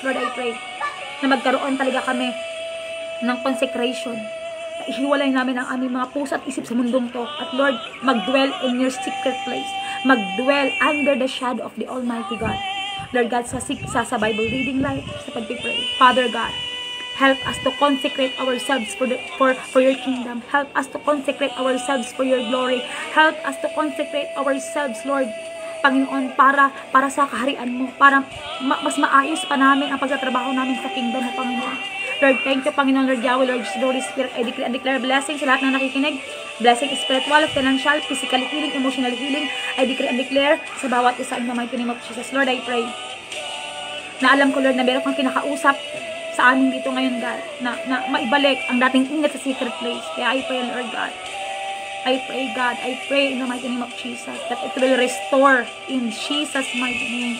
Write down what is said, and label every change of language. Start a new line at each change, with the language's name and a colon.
English: Lord, I pray
Filipino: na magkaroon talaga kami ng consecration, ihiwalay namin ang aming mga puso at isip sa mundong to.
English: At Lord, mag-dwell in your secret place. Mag-dwell under the shadow of the Almighty God.
Filipino: Lord God, sa Bible reading life, sa pagpipray.
English: Father God, help us to consecrate ourselves for your kingdom. Help us to consecrate ourselves for your glory. Help us to consecrate ourselves,
Filipino: Lord, Panginoon, para sa kaharian mo, para mas maayos pa namin ang pagtatrabaho namin sa kingdom mo, Panginoon.
English: Lord, thank you, Panginoon, Lord Yahweh, Lord Jesus, Holy Spirit. I declare and declare blessing
Filipino: sa lahat ng nakikinig.
English: Blessing spiritual, financial, physical healing, emotional healing. I declare and declare
Filipino: sa bawat isa
English: in the mighty name of Jesus.
Filipino: Lord,
English: I pray
Filipino: na alam ko, Lord, na meron kang kinakausap sa amin dito ngayon, God, na maibalik ang dating ingat sa secret place.
English: Kaya I pray, Lord God. I pray, God, I pray in the mighty name of Jesus that it will restore in Jesus' mighty name.